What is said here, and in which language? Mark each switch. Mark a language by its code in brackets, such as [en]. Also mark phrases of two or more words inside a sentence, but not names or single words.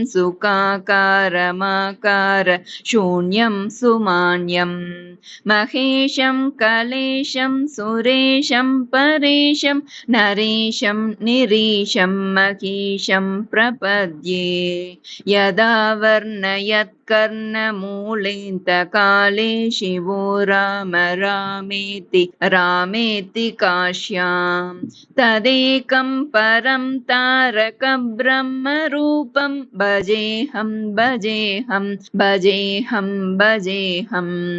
[sa] सुखाकारमाकार शून्यं सुमान्यं महेशं कलेशं सुरेशं परेशं नरेशं निरीशं महीशं प्रपद्ये यदा वर्णयत् कर्णमूलेऽन्तकाले शिवो राम रामेति रामेति काश्यां तदेकं परं तारकब्रह्मरूपं भजेऽहं भजेऽहं भजेऽहं भजेऽहम्